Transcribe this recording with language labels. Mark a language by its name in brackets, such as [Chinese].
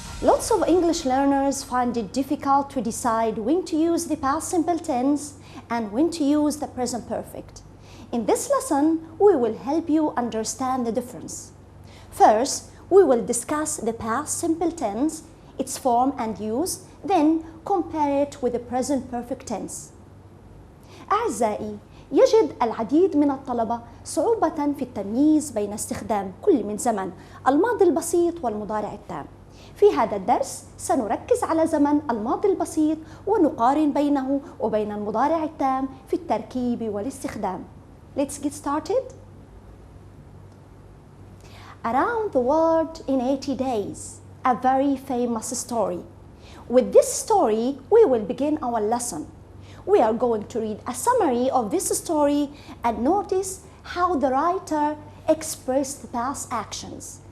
[English] Lots of English learners find it difficult to decide when to use the past simple tense and when to use the present perfect. In this lesson, we will help you understand the difference. First, we will discuss the past simple tense, its form and use, then compare it with the present perfect tense. [Arabic] أعزائي، يجد العديد من الطلبة صعوبة في التمييز بين استخدام كل من زمن الماضي البسيط والمضارع التام. في هذا الدرس سنركز على زمن الماضي البسيط ونقارن بينه وبين المضارع التام في التركيب والاستخدام. [English] Let's get started. Around the world in 80 days, a very famous story. With this story, we will begin our lesson. We are going to read a summary of this story and notice how the writer expressed past actions.